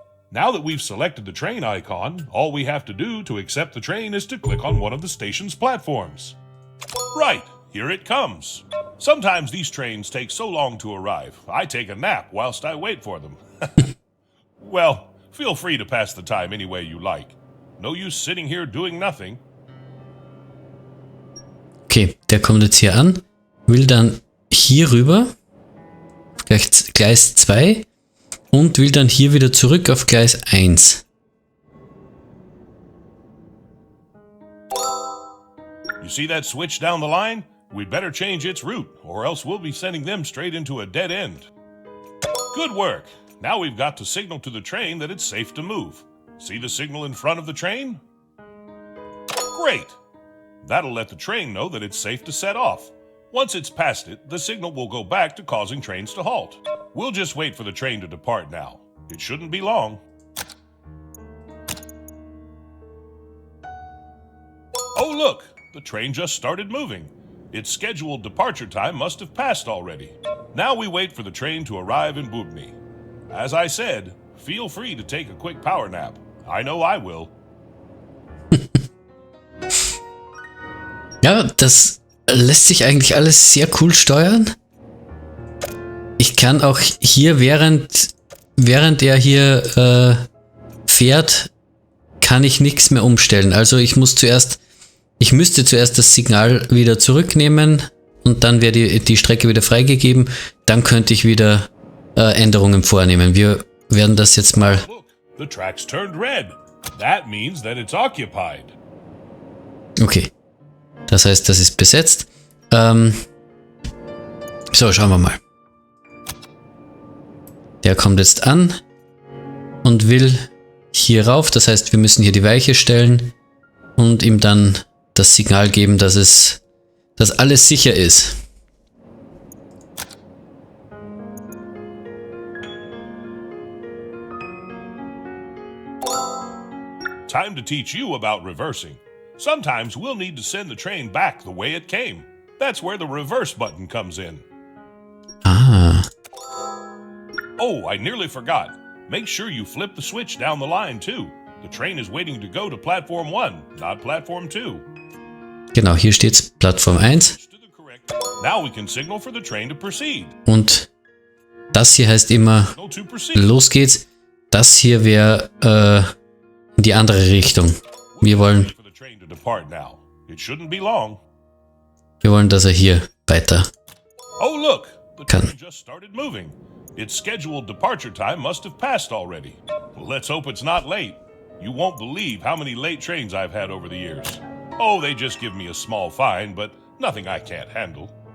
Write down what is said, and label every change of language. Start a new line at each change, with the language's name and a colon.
English: Now that we've selected the train icon, all we have to do to accept the train is to click on one of the station's platforms. Right, here it comes. Sometimes these trains take so long to arrive, I take a nap whilst I wait for them. Well, feel free to pass the time any way you like. No use sitting here doing nothing.
German: Okay, der kommt jetzt hier an, will dann hier rüber, Gleis 2, und will dann hier wieder zurück auf Gleis 1.
English: You see that switch down the line? We'd better change its route, or else we'll be sending them straight into a dead end. Good work. Now we've got to signal to the train that it's safe to move. See the signal in front of the train? Great. That'll let the train know that it's safe to set off. Once it's past it, the signal will go back to causing trains to halt. We'll just wait for the train to depart now. It shouldn't be long. Oh, look! The train just started moving. Its scheduled departure time must have passed already. Now we wait for the train to arrive in Bubny. As I said, feel free to take a quick power nap. I know I will.
German: Ja, das lässt sich eigentlich alles sehr cool steuern. Ich kann auch hier, während er hier fährt, kann ich nichts mehr umstellen. Also ich müsste zuerst das Signal wieder zurücknehmen und dann wäre die Strecke wieder freigegeben. Dann könnte ich wieder Änderungen vornehmen. Wir werden das jetzt mal...
English: Look, the track's turned red. That means that it's occupied. Okay.
German: Das heißt, das ist besetzt. So, schauen wir mal. Der kommt jetzt an und will hier rauf. Das heißt, wir müssen hier die Weiche stellen und ihm dann das Signal geben, dass alles sicher ist.
English: Time to teach you about reversing. Sometimes we'll need to send the train back the way it came. That's where the reverse button comes in. Ah. Oh, I nearly forgot. Make sure you flip the switch down the line too. The train is waiting to go to Platform 1, not Platform 2.
German: Genau, hier steht's Plattform 1.
English: Now we can signal for the train to proceed.
German: Und das hier heißt immer, los geht's. Das hier wäre in die andere Richtung. Wir wollen, dass er hier weiter
English: Oh look, the
German: kann.
English: train just started moving. Its scheduled departure time must have passed already. Let's hope it's not late. You won't believe how many late trains I've had over the years. Oh, they just give me a small fine, but nothing I can't handle.